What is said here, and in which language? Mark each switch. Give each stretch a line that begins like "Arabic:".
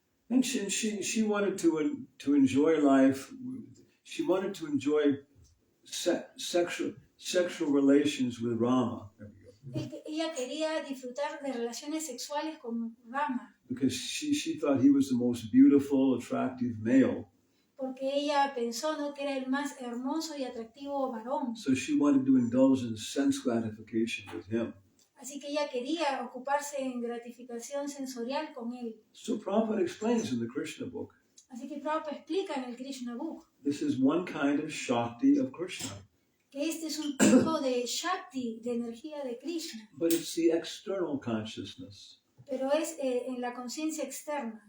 English: And she wanted to enjoy life. She wanted to enjoy sexual relations with Rama.
Spanish: Ella quería disfrutar de relaciones sexuales con Rama.
English: Because she thought he was the most beautiful, attractive male.
Spanish: Porque ella pensó, ¿no?, que era el más hermoso y atractivo varón.
English: So she wanted to indulge in sense gratification with him.
Spanish: Así que ella quería ocuparse en gratificación sensorial con él.
English: So Prabhupada explains in the Krishna book.
Spanish: Así que Prabhupada explica en el Krishna book.
English: This is one kind of Shakti of Krishna.
Spanish: Que este es un tipo de Shakti, de energía de Krishna.
English: But it's the external consciousness.
Spanish: Pero es en la conciencia externa.